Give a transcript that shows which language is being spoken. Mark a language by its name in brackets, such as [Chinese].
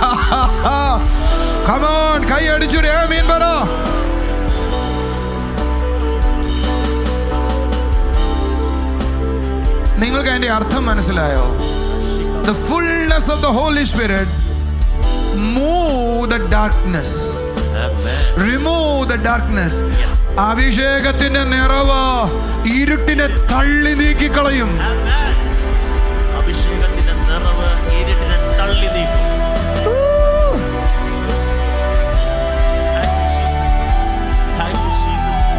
[English] Come on, [Malayalam] കൈ അടിച്ചു ആമേൻ പറ. നിങ്ങൾക്ക് അതിന്റെ അർത്ഥം മനസ്സിലായോ? [English] The fullness of the Holy Spirit move the darkness. Amen. Remove the darkness. Yes. [Malayalam] അഭിഷേകത്തിന്റെ നിറവ് ഇരുട്ടിനെ തള്ളി നീക്കിക്കളയും. [English] Amen. [Malayalam] അഭിഷേകത്തിന്റെ നിറവ് ഇരുട്ടിനെ തള്ളി നീക്കും. [English] Thank you, Jesus. Thank you, Jesus.